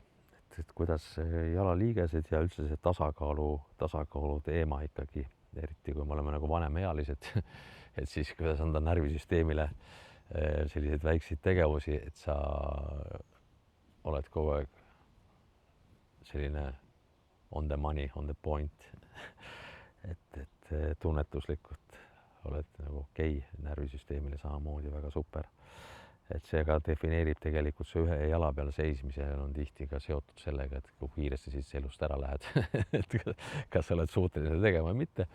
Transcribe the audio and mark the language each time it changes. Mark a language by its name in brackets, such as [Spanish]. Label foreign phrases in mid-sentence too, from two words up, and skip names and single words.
[Estonian] Et kuidas jalaliigesed ja üldse see tasakaalu teema ikkagi, eriti kui me oleme nagu vanemaealised, et siis kuidas anda närvisüsteemile selliseid väikseid tegevusi, et sa oled kogu aeg selline [English] on the money, on the point, [Estonian] et tunnetuslikult oled nagu okei, närvisüsteemile samamoodi väga super. Et see ka defineerib tegelikult see ühe jala peal seismise on tihti ka seotud sellega, et kui kiiresti siis elust ära lähed, et kas sa oled suuteline tegema või mitte.